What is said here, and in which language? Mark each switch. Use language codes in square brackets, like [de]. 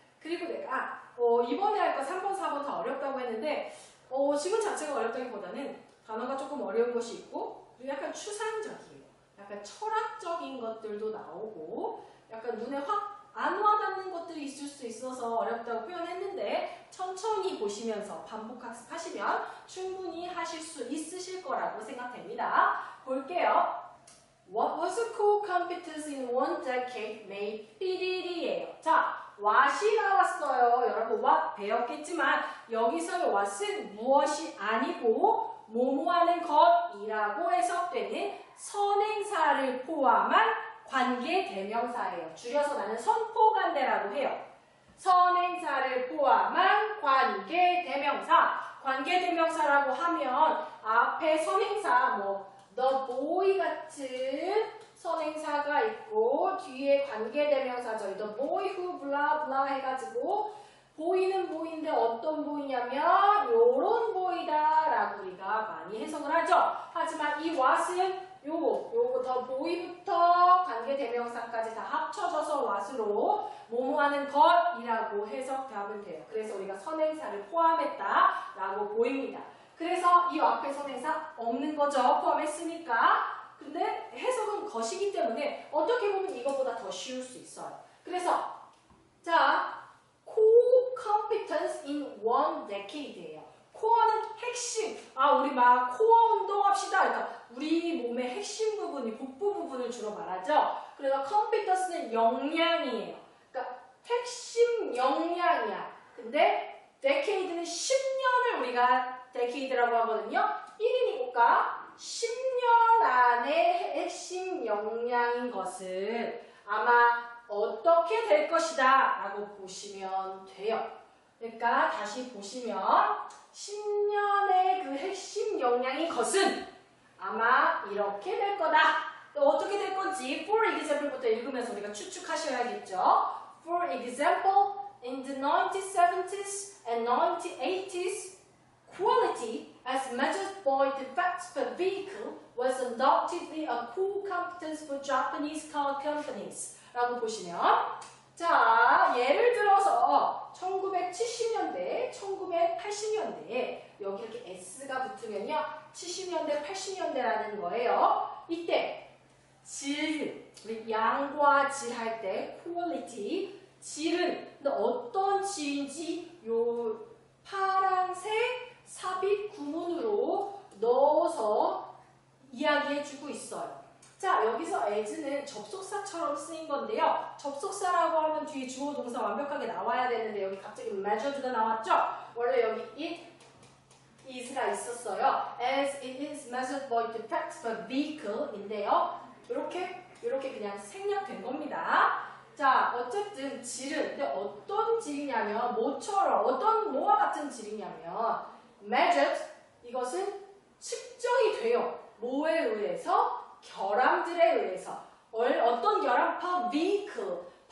[ko] 그리고 내가 이번에 할 거 3번, 4번 다 어렵다고 했는데 지문 자체가 어렵다기보다는 단어가 조금 어려운 것이 있고 그리고 약간 추상적이에요. 약간 철학적인 것들도 나오고 약간 눈에 확 안 와닿는 것들이 있을 수 있어서 어렵다고 표현했는데 천천히 보시면서 반복 학습하시면 충분히 하실 수 있으실 거라고 생각됩니다. 볼게요. [en] What was a core competence in one decade made [ko] 삐리리예요. 자, what이 나왔어요. 여러분 what 배웠겠지만 여기서의 what은 무엇이 아니고 뭐뭐하는 것이라고 해석되는 선행사를 포함한 관계대명사예요. 줄여서 나는 선포관대라고 해요. 선행사를 포함한 관계대명사. 관계대명사라고 하면 앞에 선행사 the boy 같은 선행사가 있고 뒤에 관계대명사죠. [en] the boy who blah blah [ko] 해가지고 보이는 보이인데 어떤 보이냐면 요런 보이다 라고 우리가 많이 해석을 하죠. 하지만 이 what은 요거 더 보이부터 관계대명사까지 다 합쳐져서 what으로 뭐뭐하는 것이라고 해석하면 돼요. 그래서 우리가 선행사를 포함했다 라고 보입니다. 그래서 이 앞에 선행사 없는 거죠. 포함했으니까. 근데 해석은 것이기 때문에 어떻게 보면 이거보다 더 쉬울 수 있어요. 그래서 자 [en] core competence in one decade [ko] 예요. 코어는 핵심. 우리 막 코어 운동합시다. 그러니까 우리 몸의 핵심 부분이 복부 부분을 주로 말하죠. 그래서 competence는 역량이에요. 그러니까 핵심 역량이야. 근데 decade는 10년을 우리가 decade라고 하거든요. 1이니까 10년 안에 핵심 역량인 것은 아마 어떻게 될 것이다 라고 보시면 돼요. 그러니까 다시 보시면 10년의 그 핵심 역량인 것은 아마 이렇게 될 거다. 또 어떻게 될 건지 for example부터 읽으면서 우리가 추측하셔야겠죠. [en] For example, in the 1970s and 1980s, quality as measured by defects per vehicle was undoubtedly a core competence for Japanese car companies. [ko] 라고 보시면 자, 예를 들어서 1970년대, 1980년대에 여기 이렇게 S가 붙으면요. 70년대, 80년대라는 거예요. 이때 질, 우리 양과 질 할 때 quality, 질은 근데 어떤 질인지 요 파란색 삽입 구문으로 넣어서 이야기해주고 있어요. 자, 여기서 as는 접속사처럼 쓰인 건데요. 접속사라고 하면 뒤에 주어 동사 완벽하게 나와야 되는데 여기 갑자기 measured가 나왔죠? 원래 여기 it is가 있었어요. [en] As it is measured by defects per vehicle인데요. [ko] 이렇게 그냥 생략된 겁니다. 자, 어쨌든 질은 근데 어떤 질이냐면 뭐와 같은 질이냐면 measured 이것은 측정이 돼요. 뭐에 의해서? 결함들에 의해서. 어떤 결함? per vehicle.